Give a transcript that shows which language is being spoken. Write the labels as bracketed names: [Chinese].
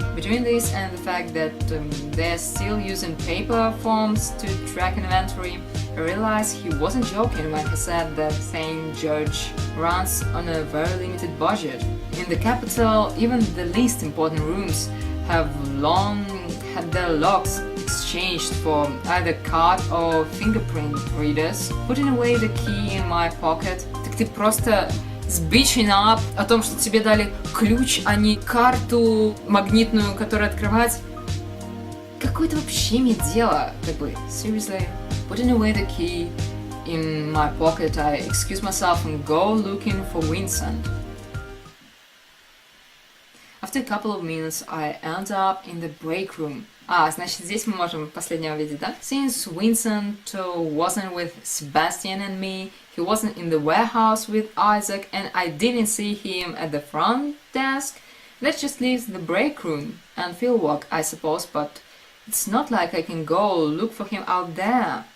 [English] Between this and the fact that they're still using paper forms to track inventory, I realize he wasn't joking when he said that St. George runs on a very limited budget. In the capital, even the least important rooms have long had their locks exchanged for either card or fingerprint readers. Putting away the key in my pocket, [Russian] так ты просто сбичена о том, что тебе дали ключ, а не карту магнитную, которая открывать. Какое это вообще имеет дело? Как бы, seriously. [English] Putting away the key in my pocket, I excuse myself and go looking for Vincent. After a couple of minutes, I end up in the break room. [Russian] Значит, здесь мы можем последнего видеть, да? [English] Since Vincent wasn't with Sebastian and me, he wasn't in the warehouse with Isaac, and I didn't see him at the front desk, let's just leave the break room and field work, I suppose, but it's not like I can go look for him out there.